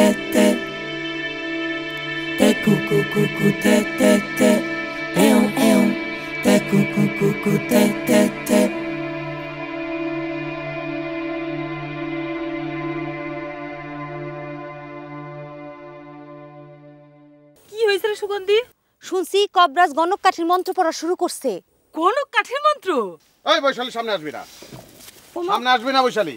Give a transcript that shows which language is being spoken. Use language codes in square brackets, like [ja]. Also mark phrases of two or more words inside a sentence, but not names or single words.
[fr] t'es coco, coco, t'es, t'es coco, coco, t'es. [bn] কি হয়েছে রে সুগন্ধি? শুনছি কবরাজ গণক কাঠির মন্ত্র পড়া শুরু করছে। গণক কাঠির মন্ত্র? এই বৈশালী সামনে আসবি না, বৈশালী।